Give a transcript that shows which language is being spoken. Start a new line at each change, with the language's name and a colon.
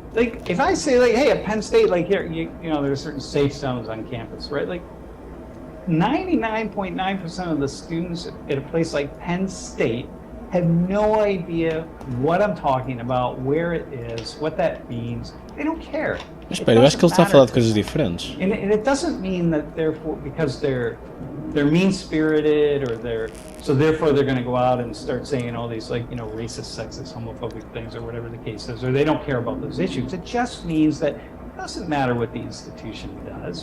English: Like, if I say, like, hey, at Penn State, like, here, there's certain safe zones on campus, right? Like, 99.9% of the students at a place like Penn State have no idea what I'm talking about, where it is, what that means. They don't care.
Portuguese: Mas espera, eu acho que ele está a falar de coisas diferentes.
English: And it doesn't mean that because they're mean-spirited or therefore they're going to go out and start saying all these racist, sexist, homophobic things or whatever the case is, or they don't care about those issues. It just means that it doesn't matter what the institution does.